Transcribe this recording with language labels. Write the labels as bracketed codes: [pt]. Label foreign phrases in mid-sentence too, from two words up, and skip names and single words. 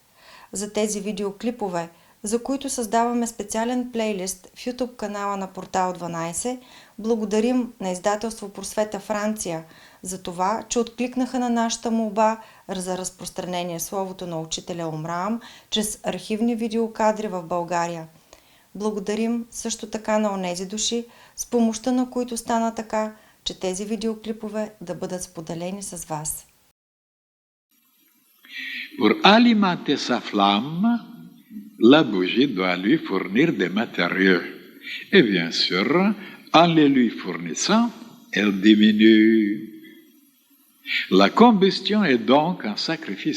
[bg] За тези видеоклипове, за които създаваме специален плейлист в YouTube канала на Портал 12, благодарим на издателство Просвета Франция за това, че откликнаха на нашата молба за разпространение словото на учителя Омраам чрез архивни видеокадри в България. Благодарим също така на онези души, с помощта на които стана така, че тези видеоклипове да бъдат споделени с вас. [fr] Pour alimenter sa flamme, la bougie doit lui fournir des matériaux. Et bien sûr, en les lui fournissant, elle diminue. La combustion est donc un sacrifice.